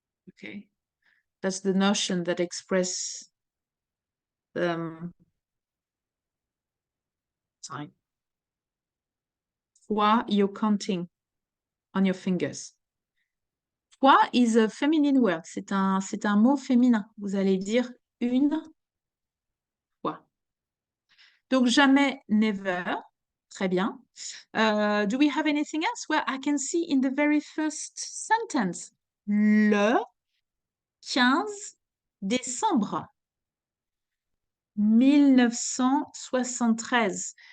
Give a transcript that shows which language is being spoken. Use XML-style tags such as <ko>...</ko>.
<en>Okay. That's the notion that express time. Fois, you're counting on your fingers. Fois is a feminine word.</en> <fr>C'est un mot féminin. Vous allez dire une fois. Donc, jamais, never. Très bien.</fr> <en>Do we have anything else? Well, I can see in the very first sentence.</en> <fr>Le 15 décembre. 1973.</fr>